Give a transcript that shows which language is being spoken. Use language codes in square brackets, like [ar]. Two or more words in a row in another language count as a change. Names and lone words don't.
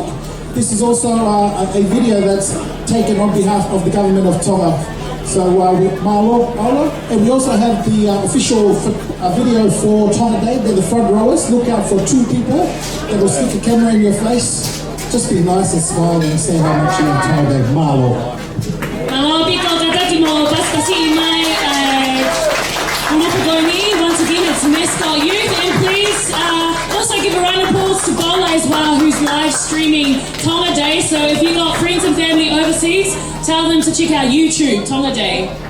[en] This is also a video that's taken on behalf of the government of Tonga. So with Paula, and we also have the official video for Tonga Day. They're the front rowers. Look out for two people that will stick a camera in your face. Just be nice and smile and say how much you love Tonga Day. Malo. [to] Malo piko tataki mo paskasi mai Honopagoni. [en] Once again, it's Mascot Youth, and please also give a round of applause to Paula as well, who's live streaming Tonga Day. So if you've got friends and family overseas, tell them to check out YouTube Tonga Day.